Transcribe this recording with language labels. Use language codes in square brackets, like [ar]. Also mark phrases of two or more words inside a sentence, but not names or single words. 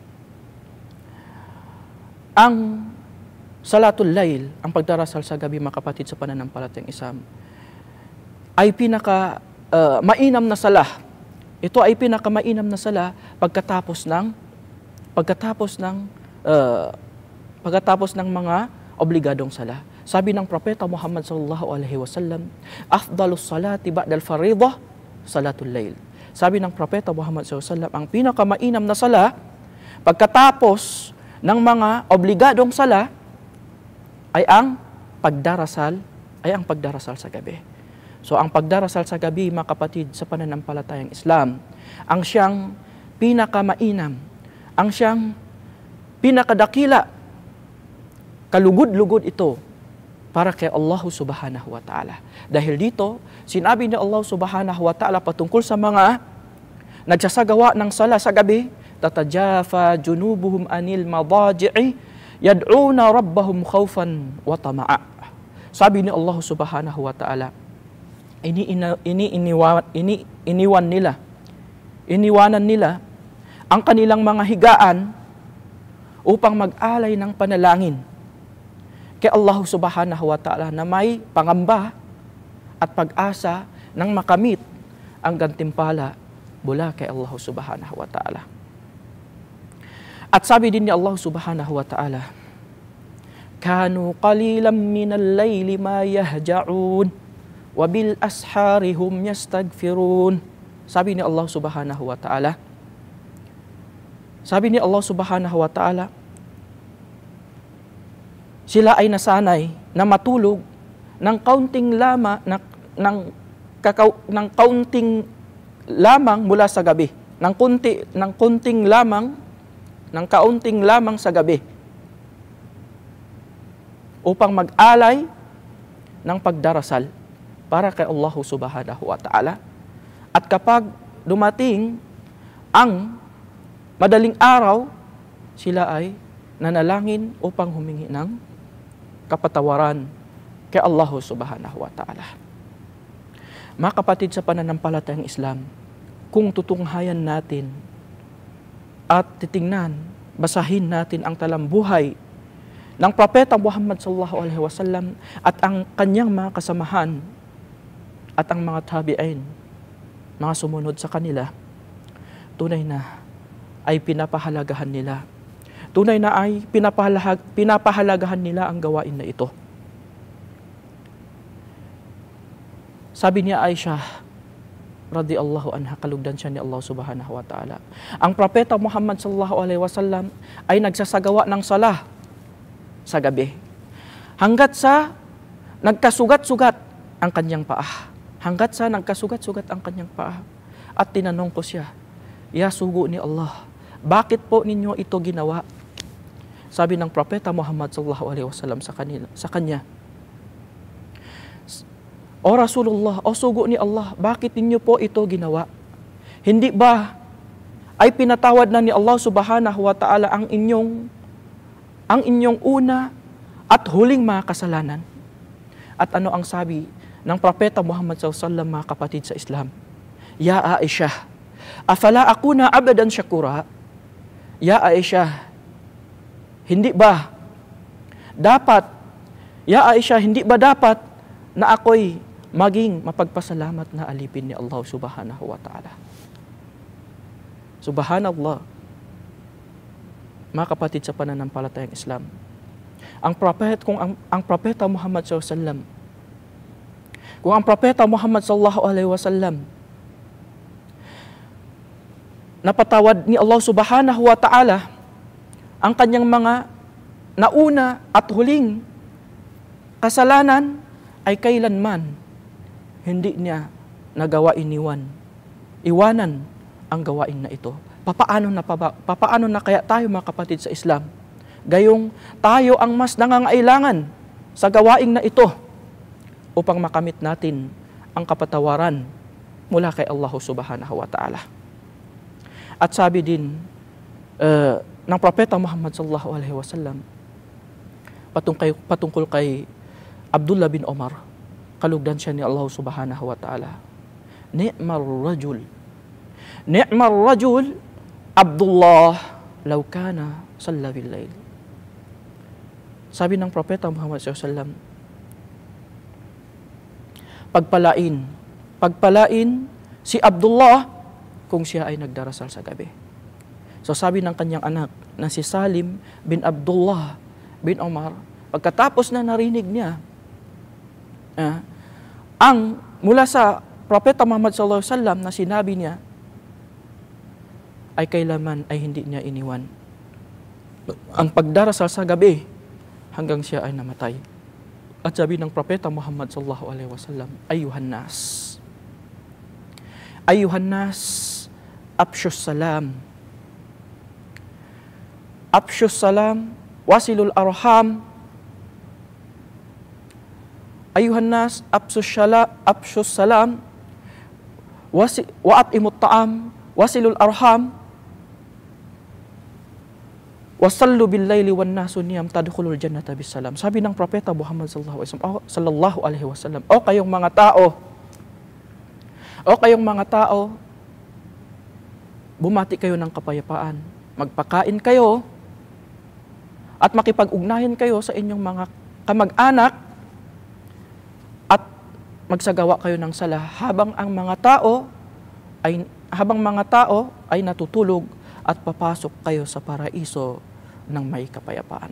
[tl] Ang [ar] صلاة الليل, [tl] ang pagdarasal sa gabi, mga kapatid sa pananampalatayang Islam, ay mainam na sala. Ito ay pinakamainam na sala pagkatapos ng mga obligadong sala. Sabi ng Propeta Muhammad [ar] صلى الله عليه وسلم أفضل الصلاة بعد الفريضة صلاة الليل. [tl] Sabi ng Propeta Muhammad [ar] صلى الله عليه وسلم, [tl] ang pinakamainam na sala pagkatapos ng mga obligadong sala ay ang pagdarasal sa gabi. So ang pagdarasal sa gabi, mga kapatid sa pananampalatayang Islam, ang siyang pinakamainam, ang siyang pinakadakila, kalugod-lugod ito para kay Allah [ar] سبحانه وتعالى. [tl] Dahil dito, sinabi ni Allah [ar] سبحانه وتعالى [tl] patungkol sa mga nagsasagawa ng sala sa gabi, [ar] تتجافى جنوبهم عن المضاجع يدعون ربهم خوفا وطمعا. [tl] Sabi ni Allah [ar] سبحانه وتعالى, [tl] iniwanan nila ang kanilang mga higaan upang mag-alay ng panalangin kay Allah [ar] سبحانه وتعالى [tl] na may pangamba at pag-asa ng makamit ang gantimpala mula kay Allah [ar] سبحانه وتعالى. [tl] At sabi din ni Allah [ar] سبحانه وتعالى كانوا قليلا من الليل ما يهجعون وبالأسحار هم يستغفرون. [tl] Sabi ni Allah [ar] سبحانه وتعالى, [tl] sila ay nasanay na matulog ng kaunting lamang mula sa gabi, ng kaunting lamang sa gabi upang mag-alay ng pagdarasal para kay Allah [ar] سبحانه وتعالى. [tl] At kapag dumating ang madaling araw, sila ay nanalangin upang humingi ng kapatawaran kay Allah [ar] سبحانه وتعالى. [tl] Mga kapatid sa pananampalatayang Islam, kung tutunghayan natin at titingnan, basahin natin ang talambuhay ng Propeta Muhammad [ar] صلى الله عليه وسلم [tl] at ang kanyang mga kasamahan at ang mga tabi'in, mga sumunod sa kanila, tunay na ay pinapahalagahan nila. Tunay na ay pinapahalagahan nila ang gawain na ito. Sabi niya Aisha [ar] رضي الله عنها, [tl] kalugdan siya ni Allah [ar] سبحانه وتعالى, [tl] ang Propeta Muhammad [ar] صلى الله عليه وسلم [tl] ay nagsasagawa ng salah sa gabi hanggat sa nagkasugat-sugat ang kanyang paa. Hanggat sa nagkasugat-sugat ang kanyang paa. At tinanong ko siya, "Ya sugo ni Allah, bakit po ninyo ito ginawa?" Sabi ng Propeta Muhammad [ar] صلى الله عليه وسلم [tl] sa kanya, "O Rasulullah, o sugo ni Allah, bakit ninyo po ito ginawa? Hindi ba ay pinatawad na ni Allah [ar] سبحانه وتعالى [tl] ang inyong una at huling mga kasalanan?" At ano ang sabi ng Propeta Muhammad SAW, mga kapatid sa Islam? [ar] "يا عائشة أفلا أكون عبدا شكورا?" [tl] Ya Aisha, hindi ba dapat na ako'y maging mapagpasalamat na alipin ni Allah [ar] سبحانه وتعالى? [tl] Subhanallah, mga kapatid sa pananampalatayang Islam, ang Propeta Muhammad SAW, kung ang Propeta Muhammad [ar] صلى الله عليه وسلم [tl] napatawad ni Allah [ar] سبحانه وتعالى [tl] ang kanyang mga nauna at huling kasalanan, ay kailanman hindi niya nagawa iwanan ang gawain na ito. Papaano na kaya tayo, mga kapatid sa Islam? Gayong tayo ang mas nangangailangan sa gawain na ito upang makamit natin ang kapatawaran mula kay Allah [ar] سبحانه وتعالى. [tl] At sabi din ng Propeta Muhammad [ar] صلى الله عليه وسلم [tl] patungkol kay Abdullah bin Omar, kalugdan siya ni Allah [ar] سبحانه وتعالى, "نعم الرجل عبد الله لو كان صلى بالليل." [tl] Sabi ng Propeta Muhammad [ar] صلى الله عليه وسلم, [tl] pagpalain si Abdullah kung siya ay nagdarasal sa gabi. So sabi ng kanyang anak na si Salim bin Abdullah bin Omar, pagkatapos na narinig niya ang mula sa Propeta Muhammad [ar] صلى الله عليه وسلم [tl] na sinabi niya, ay kailanman ay hindi niya iniwan ang pagdarasal sa gabi hanggang siya ay namatay. At sabi ng Propeta Muhammad [ar] صلى الله عليه وسلم أيها الناس أفشوا السلام وصلوا الأرحام. أيها الناس أفشوا السلام وأطعموا الطعام وصلوا الأرحام, وصلوا بالليل والناس نيام تدخلوا الجنة بسلام. [tl] Sabi ng Propeta Muhammad [ar] صلى الله عليه وسلم, [tl] o kayong mga tao, bumati kayo ng kapayapaan, magpakain kayo at makipag-ugnayan kayo sa inyong mga kamag-anak at magsagawa kayo ng sala habang mga tao ay natutulog at papasok kayo sa paraiso ng may kapayapaan.